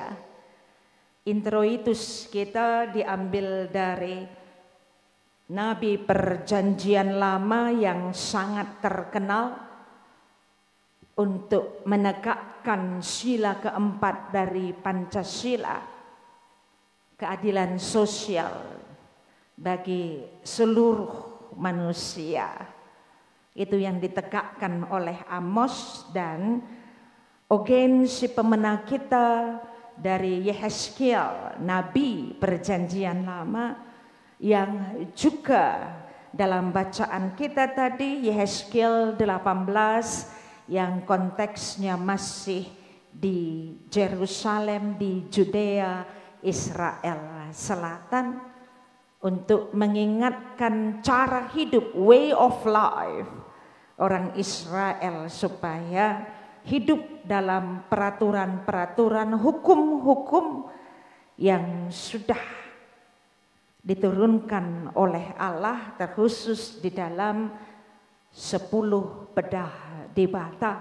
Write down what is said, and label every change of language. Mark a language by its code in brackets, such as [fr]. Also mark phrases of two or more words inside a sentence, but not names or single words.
[id] Introitus kita diambil dari Nabi Perjanjian Lama yang sangat terkenal untuk menegakkan sila keempat dari Pancasila, keadilan sosial bagi seluruh manusia. Itu yang ditegakkan oleh Amos, dan Ogen si pemenang kita dari Yehezkiel, Nabi Perjanjian Lama, yang juga dalam bacaan kita tadi Yehezkiel 18 yang konteksnya masih di Yerusalem, di Judea, Israel Selatan, untuk mengingatkan cara hidup, [en] way of life [id] orang Israel supaya hidup dalam peraturan-peraturan, hukum-hukum yang sudah diturunkan oleh Allah, terkhusus di dalam 10 [btx] bedah dibata.